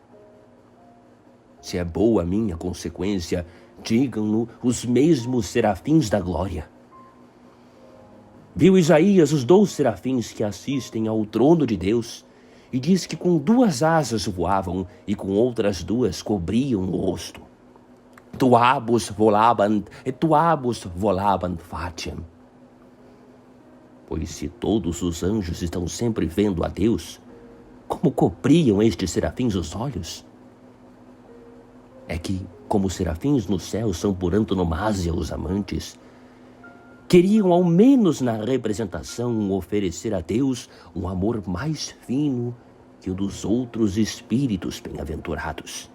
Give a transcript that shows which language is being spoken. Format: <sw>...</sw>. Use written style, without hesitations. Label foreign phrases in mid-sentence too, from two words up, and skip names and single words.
<pt>Se é boa a minha consequência, digam-no os mesmos serafins da glória. Viu Isaías os 12 serafins que assistem ao trono de Deus e diz que com 2 asas voavam e com outras 2 cobriam o rosto.</pt> <la>Tuabus volabant et tuabus volabant faciem.</la> <pt>Pois se todos os anjos estão sempre vendo a Deus, como cobriam estes serafins os olhos? É que, como os serafins no céu são por antonomasia os amantes, queriam ao menos na representação oferecer a Deus um amor mais fino que o dos outros espíritos bem-aventurados.</pt>